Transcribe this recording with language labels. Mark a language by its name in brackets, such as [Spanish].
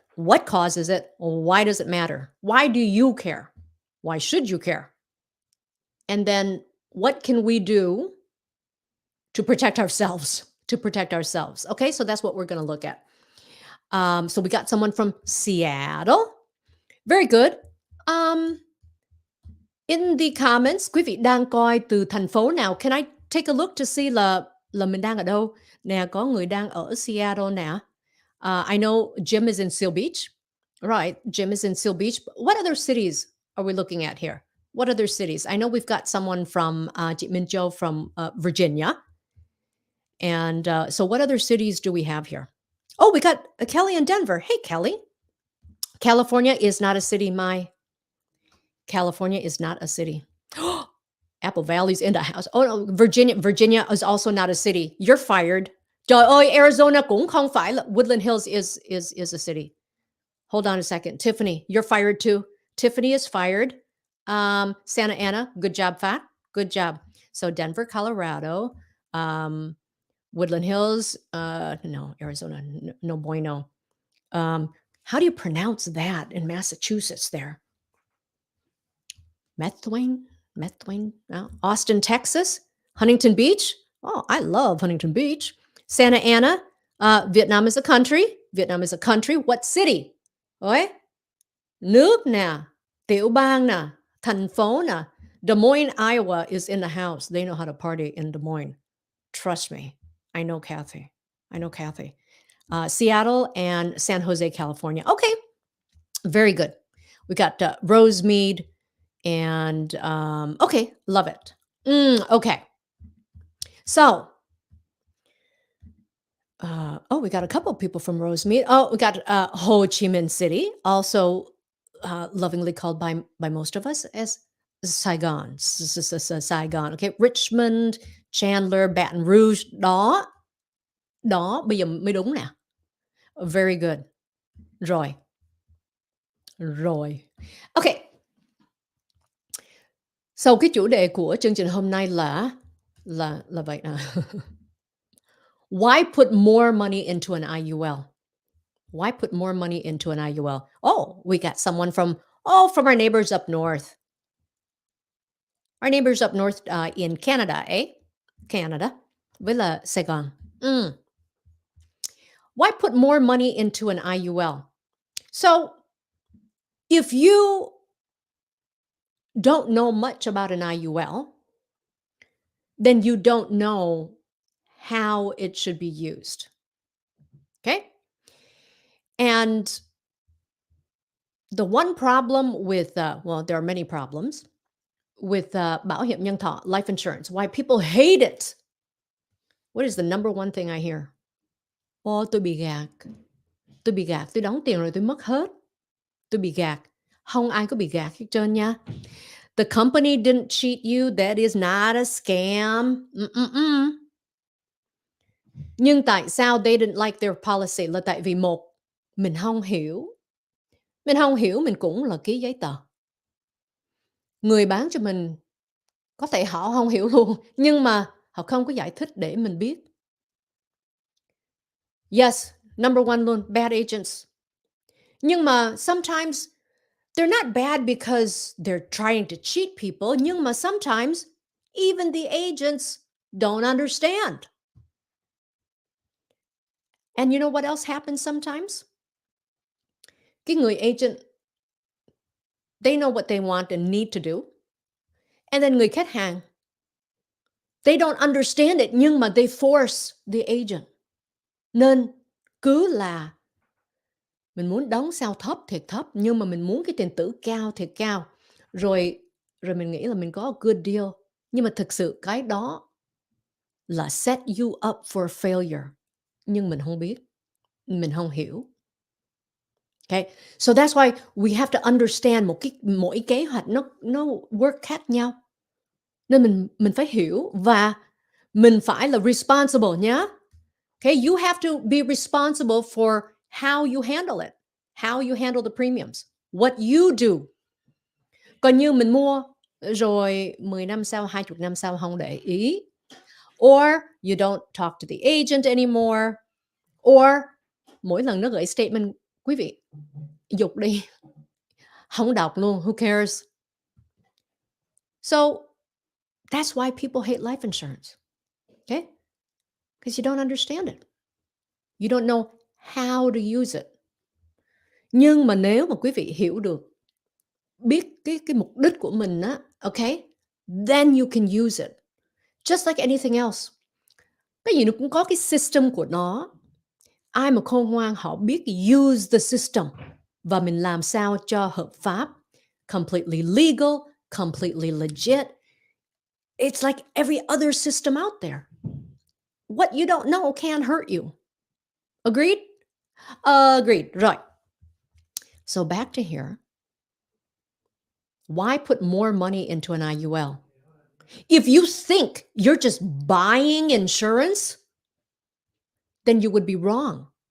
[English] What causes it? Why does it matter? Why do you care? Why should you care? And then what can we do to protect ourselves? Okay, so that's what we're going to look at. So we got someone from Seattle. Very good. In the comments, [Vietnamese] quý vị đang coi từ thành phố nào? [English] Can I take a look to see [Vietnamese] là là mình đang ở đâu? Nè, có người đang ở Seattle nè. [English] I know Jim is in Seal Beach. Right, Jim is in Seal Beach. What other cities are we looking at here? What other cities? I know we've got someone from chị Minh Châu from Virginia. And so, what other cities do we have here? Oh, we got Kelly in Denver. Hey, Kelly. California is not a city. California is not a city. Apple Valley's in the house. Oh no, Virginia. Virginia is also not a city. You're fired. [Vietnamese] Trời ơi, Arizona cũng không phải là [English] Woodland Hills is a city. Hold on a second. Tiffany, you're fired too. Tiffany is fired. Santa Ana, good job, Fat. Good job. So Denver, Colorado, Woodland Hills, no, Arizona, no bueno. How do you pronounce that in Massachusetts there? Methuen? Methuen? No. Austin, Texas? Huntington Beach? Oh, I love Huntington Beach. Santa Ana? Vietnam is a country. Vietnam is a country. What city? [Vietnamese] Ôi, nước nè, tiểu bang nè, thành phố nè. [English] Des Moines, Iowa is in the house. They know how to party in Des Moines. Trust me. I know Kathy. I know Kathy. Seattle and San Jose, California. Okay, very good. We got Rosemead and okay, love it. Okay, so oh, we got a couple of people from Rosemead. Oh, we got Ho Chi Minh City, also lovingly called by most of us as Saigon. Saigon. Okay, Richmond, Chandler, Baton Rouge. [Vietnamese] Đó, đó, bây giờ mới đúng nè. [English] Very good. [Vietnamese] Rồi. Rồi. Okay. So cái chủ đề của chương trình hôm nay là vậy nè. [English] Why put more money into an IUL? Why put more money into an IUL? Oh, we got someone from our neighbors up north. Our neighbors up north in Canada, eh? Canada. [Vietnamese] Với là Sài Gòn. [English] Why put more money into an IUL? So, if you don't know much about an IUL, then you don't know how it should be used. Okay? And the one problem with, well, there are many problems with [Vietnamese] bảo hiểm nhân thọ, [English] life insurance, why people hate it. What is the number one thing I hear? [Vietnamese] Tôi bị gạt. Tôi bị gạt, tôi đóng tiền rồi tôi mất hết. Tôi bị gạt. Không ai có bị gạt hết trơn nha. [English] The company didn't cheat you. That is not a scam. [Vietnamese] Nhưng tại sao [English] they didn't like their policy [Vietnamese] là tại vì một, mình không hiểu. Mình không hiểu mình cũng là ký giấy tờ. Người bán cho mình có thể họ không hiểu luôn, nhưng mà họ không có giải thích để mình biết. [English] Yes, number one luôn, bad agents. [Vietnamese] Nhưng mà [English] sometimes they're not bad because they're trying to cheat people, [Vietnamese] nhưng mà [English] sometimes even the agents don't understand. And you know what else happens sometimes? [Vietnamese] Cái người [English] agent, they know what they want and need to do. And then [Vietnamese] người khách hàng, [English] they don't understand it, [Vietnamese] nhưng mà [English] they force the agent. [Vietnamese] Nên cứ là mình muốn đóng sao thấp thiệt thấp, nhưng mà mình muốn cái tiền tử cao thiệt cao. Rồi mình nghĩ là mình có [English] a good deal, [Vietnamese] nhưng mà thực sự cái đó là [English] set you up for failure. [Vietnamese] Nhưng mình không biết, mình không hiểu. [English] Okay, so that's why we have to understand [Vietnamese] mỗi kế hoạch nó work khác nhau. Nên mình phải hiểu và mình phải là responsible nhá. [English] Okay, you have to be responsible for how you handle it, how you handle the premiums, what you do. [Vietnamese] Còn như mình mua rồi 10 năm sau, 20 năm sau không để ý. [English] Or you don't talk to the agent anymore. [Vietnamese] Or mỗi lần nó gửi statement, quý vị, dục đi. Không đọc luôn, [English] who cares? So, that's why people hate life insurance. Okay? Because you don't understand it. You don't know how to use it. [Vietnamese] Nhưng mà nếu mà quý vị hiểu được, biết cái mục đích của mình á, okay? [English] Then you can use it. Just like anything else. [Vietnamese] Cái gì nó cũng có cái system của nó. Ai mà khôn ngoan họ biết [English] use the system [Vietnamese] và mình làm sao cho hợp pháp, [English] completely legal, completely legit. It's like every other system out there. What you don't know can hurt you. Agreed? Agreed. Right. So back to here. Why put more money into an IUL? If you think you're just buying insurance, then you would be wrong.